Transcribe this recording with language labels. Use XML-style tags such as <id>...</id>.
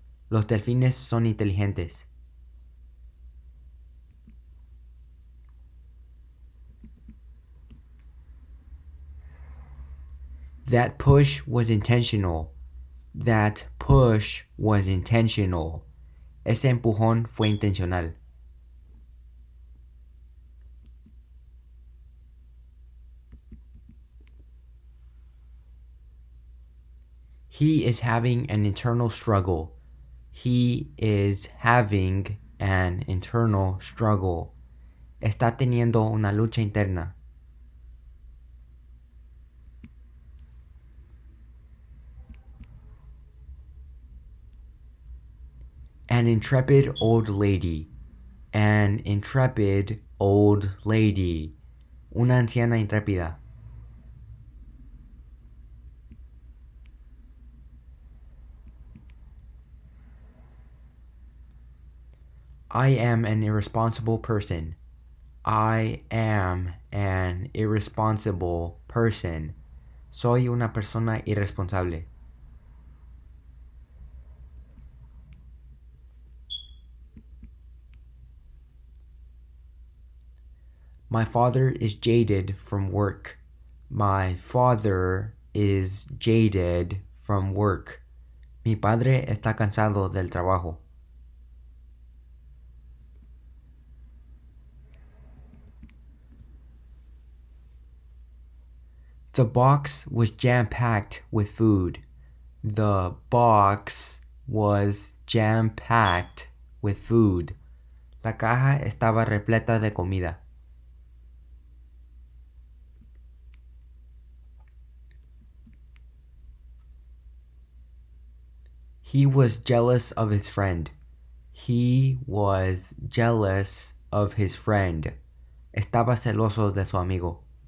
<es>Los delfines son inteligentes.</es> <en>That push was intentional. That push was intentional.</en> <es>Ese empujón fue intencional.</es> <en>He is having an internal struggle. He is having an internal struggle.</en> <es>Está teniendo una lucha interna.</es> <en>An intrepid old lady. An intrepid old lady.</en> <es>Una anciana intrépida.</es> <en>I am an irresponsible person. I am an irresponsible person.</en> <es>Soy una persona irresponsable.</es> <en>My father is jaded from work. My father is jaded from work.</en> <es>Mi padre está cansado del trabajo.</es> <en>The box was jam-packed with food. The box was jam-packed with food.</en> <es>La caja estaba repleta de comida.</es> <en>He was jealous of his friend. He was jealous of his friend.</en> <es>Estaba celoso de su amigo.</es>